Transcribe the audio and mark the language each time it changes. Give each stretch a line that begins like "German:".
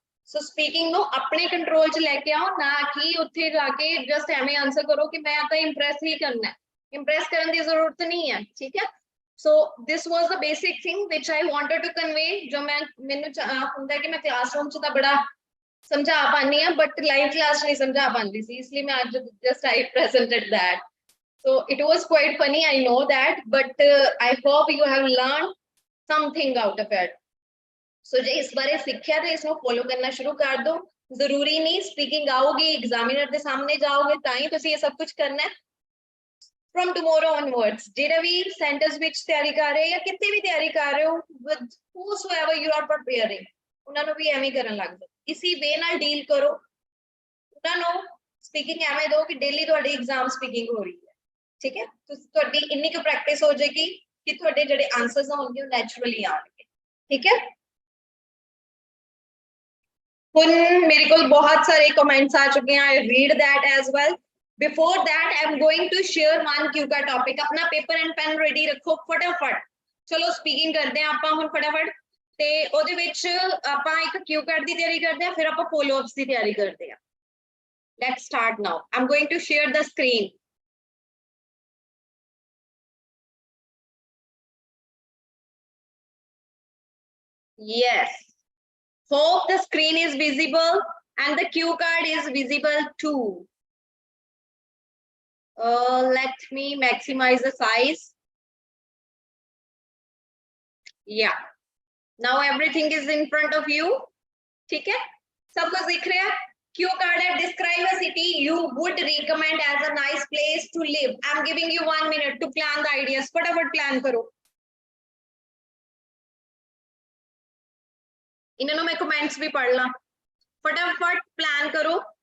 Punjabi: ਸੋ speaking ਨੂੰ ਆਪਣੇ control 'ਚ ਲੈ ਕੇ ਆਓ, ਨਾ ਕਿ ਉੱਥੇ ਜਾ ਕੇ ਜਸਟ ਐਵੇਂ ਆਨਸਰ ਕਰੋ ਕਿ ਮੈਂ ਤਾਂ ਇੰਪ੍ਰੈਸ ਹੀ ਕਰਨਾ, ਇੰਪ੍ਰੈਸ ਕਰਨ ਦੀ ਜ਼ਰੂਰਤ ਨਹੀਂ ਹੈ। ਠੀਕ ਹੈ, ਸੋ
English: this was the basic thing which I wanted to convey,
Punjabi: ਜੋ ਮੈਨੂੰ ਹੁੰਦਾ ਕਿ ਮੈਂ ਕਲਾਸਰੂਮ 'ਚ ਤਾਂ ਬੜਾ ਸਮਝਾ ਪਾਉਂਦੀ ਹਾਂ, ਬਟ ਲਾਈਵ ਕਲਾਸ ਨਹੀਂ ਸਮਝਾ ਪਾਉਂਦੀ ਸੀ, ਇਸ ਲਈ ਮੈਂ ਅੱਜ
English: Just I presented that. So it was quite funny, I know that, but I hope you have learned something out of it.
Punjabi: So ਜੇ ਇਸ ਬਾਰੇ ਸਿੱਖਿਆ ਤੇ ਇਸ ਨੂੰ ਫੋਲੋ ਕਰਨਾ ਸ਼ੁਰੂ ਕਰ ਦਿਓ। ਜ਼ਰੂਰੀ ਨਹੀਂ ਸਪੀਕਿੰਗ ਆਊਗੀ, ਐਗਜ਼ਾਮੀਨਰ ਦੇ ਸਾਹਮਣੇ ਜਾਓਗੇ ਤਾਂ ਹੀ ਤੁਸੀਂ ਇਹ ਸਭ ਕੁਝ ਕਰਨਾ ਹੈ।
English: From tomorrow onwards,
Punjabi: ਜਿਹੜਾ ਵੀ ਸੈਂਟੈਂਸ ਵਿੱਚ ਤਿਆਰੀ ਕਰ ਰਹੇ ਜਾਂ ਕਿਤੇ ਵੀ ਤਿਆਰੀ ਕਰ ਰਹੇ ਹੋ,
English: with whosoever you are preparing,
Punjabi: ਉਹਨਾਂ ਨੂੰ ਵੀ ਐਵੇਂ ਕਰਨ ਲੱਗ ਜਾਓ, ਇਸੀ ਵੇ ਨਾਲ ਡੀਲ ਕਰੋ। ਉਹਨਾਂ ਨੂੰ ਸਪੀਕਿੰਗ ਐਵੇਂ ਦਿਓ ਕਿ ਡੇਲੀ ਤੁਹਾਡੀ ਐਗਜ਼ਾਮ ਸਪੀਕਿੰਗ ਹੋ ਰਹੀ ਹੈ। ਠੀਕ ਹੈ, ਤੁਹਾਡੀ ਇੰਨੀ ਕੁ ਪ੍ਰੈਕਟਿਸ ਹੋ ਜਾਏਗੀ ਕਿ ਤੁਹਾਡੇ ਜਿਹੜੇ ਆਨਸਰਸ ਹੋਣਗੇ ਉਹ ਨੈਚੁਰਲੀ ਆਉਣਗੇ। ਠੀਕ ਹੈ, ਹੁਣ ਮੇਰੇ ਕੋਲ ਬਹੁਤ ਸਾਰੇ ਕਮੈਂਟਸ ਆ ਚੁੱਕੇ हैं,
English: I read that as well. Before that I am going to share one
Hindi: Q का टॉपिक। अपना पेपर एंड पेन रेडी रखो फटाफट। चलो स्पीकिंग करते हैं
Punjabi: ਆਪਾਂ ਹੁਣ फटाफट, ਤੇ ਉਹਦੇ ਵਿੱਚ ਆਪਾਂ ਇੱਕ क्यू कार्ड ਦੀ ਤਿਆਰੀ ਕਰਦੇ ਹਾਂ, ਫਿਰ ਆਪਾਂ ਫੋਲੋ ਅਪਸ ਦੀ ਤਿਆਰੀ ਕਰਦੇ ਹਾਂ।
English: Let's start now. I'm going to share the screen. Yes, hope the screen is visible and the cue card is visible too. Let me maximize the size. Yeah, now everything is in front of you.
Hindi: ठीक है, सब कुछ दिख रहा है.
English: Cue card है, describe a city you would recommend as a nice place to live. I'm giving you 1 minute to plan the ideas.
Hindi: फटाफट plan करो. इन्होंने मैं comments भी पढ़ ला. फटाफट plan करो.